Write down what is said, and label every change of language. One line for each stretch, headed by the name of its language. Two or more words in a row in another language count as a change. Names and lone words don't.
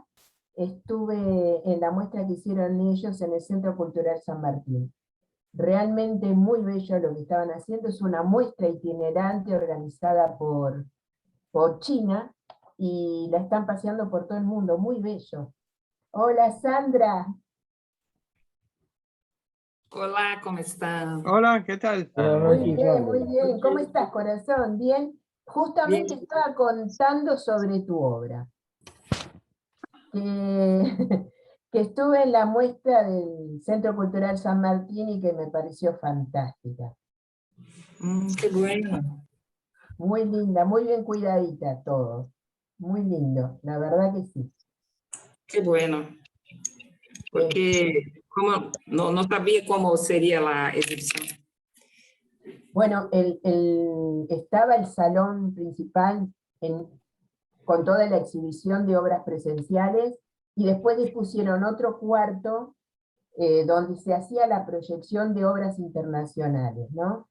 Spanish: Estuve en la muestra que hicieron ellos en el Centro Cultural San Martín. Realmente muy bello lo que estaban haciendo. Es una muestra itinerante organizada por China y la están paseando por todo el mundo. Muy bello. Hola Sandra.
Portuguese: Olá, como estão?
Spanish: Hola, ¿qué tal? Buenas Muy Muy bien. noches, bien, Sandra. muy bien. ¿Cómo estás, corazón? ¿Bien? Bien, Justamente estaba contando sobre tu obra. Que, que estuve en la muestra del Centro Cultural San Martín y que me pareció fantástica. que bueno. Muy linda, muy bien cuidadita todo. Muy lindo, la verdad que sí. Que bueno. Eh,
Portuguese: Porque como não sabia como seria a exibição.
Spanish: bueno, estaba el salón principal con toda la exhibición de obras presenciales y después dispusieron otro cuarto donde se hacía la proyección de obras internacionales, ¿no?